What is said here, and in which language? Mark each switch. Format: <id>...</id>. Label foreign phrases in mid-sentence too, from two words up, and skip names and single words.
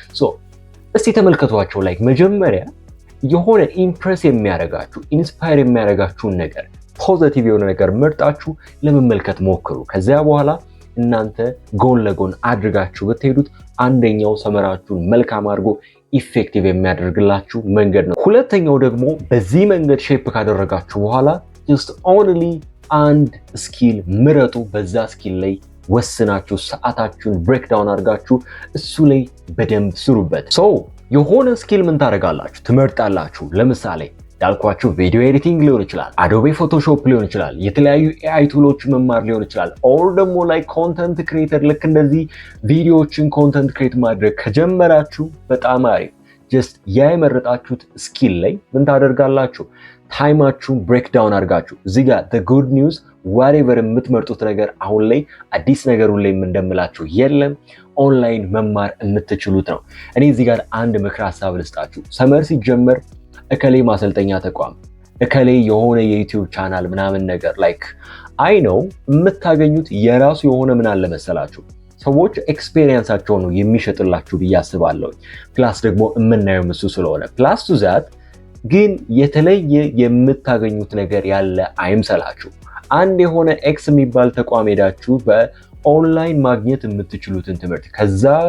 <am>እስቲ ተመልከቷቸው። ላይክ መጀመሪያ የሆነ ኢምፕሬስ የሚያደርጋችሁ ኢንስፓየር የሚያደርጋችሁን ነገር ፖዚቲቭ የሆነ ነገር መርጣችሁ ለመመልከት ሞክሩ። ከዚያ በኋላ እናንተ ጎን ለጎን አድርጋችሁ ብትሄዱት አንደኛው ሰመራችሁን መልካም አድርጎ ኢፌክቲቭ የሚያደርግላችሁ መንገድ ነው። ሁለተኛው ደግሞ በዚህ መንገድ ሼፕ ካደረጋችሁ በኋላ</am> <en>just only</en> <am>አንድ ስኪል ምረጡ። በዛ ስኪል ላይ ወስናችሁ ሰዓታችሁን ብሬክዳውን አድርጋችሁ እሱ ላይ በደንብ ስሩበት። የሆነ ስኪል ምን ታደርጋላችሁ? ትመርጣላችሁ። ለምሳሌ ያልኳችሁ</am> <en>video editing</en> <am>ሊሆን ይችላል፣ አዶቤ ፎቶሾፕ ሊሆን ይችላል፣ የተለያዩ ኤአይ ቱሎች መማር ሊሆን ይችላል። ኦር ደግሞ ላይ</am> <en>content creator</en> <am>ልክ እንደዚህ ቪዲዮዎችን</am> <en>content create</en> <am>ማድረግ ከጀመራችሁ በጣም አሪፍ። ጀስት ያ የመረጣችሁት ስኪል ላይ ምን ታደርጋላችሁ? ታይማችሁን ብሬክዳውን አድርጋችሁ እዚህ ጋር</am> <en>the good news whatever</en> <am>የምትመርጡት ነገር አሁን ላይ አዲስ ነገር ሁሌም እንደምላችሁ የለም፣ ኦንላይን መማር የምትችሉት ነው። እኔ እዚህ ጋር አንድ ምክር ሀሳብ ልስጣችሁ። ሰመር ሲጀመር እከሌ ማሰልጠኛ ተቋም፣ እከሌ የሆነ የዩቲዩብ ቻናል ምናምን ነገር ላይክ አይ ነው የምታገኙት የራሱ የሆነ ምን አለ መሰላችሁ ሰዎች ኤክስፔሪየንሳቸው ነው የሚሸጥላችሁ ብዬ አስባለሁ። ፕላስ ደግሞ የምናየው እሱ ስለሆነ</am> <en>plus to that</en> <am>ግን የተለየ የምታገኙት ነገር ያለ አይምሰላችሁ። አንድ የሆነ ኤክስ የሚባል ተቋም ሄዳችሁ በኦንላይን ማግኘት የምትችሉትን ትምህርት ከዛ</am>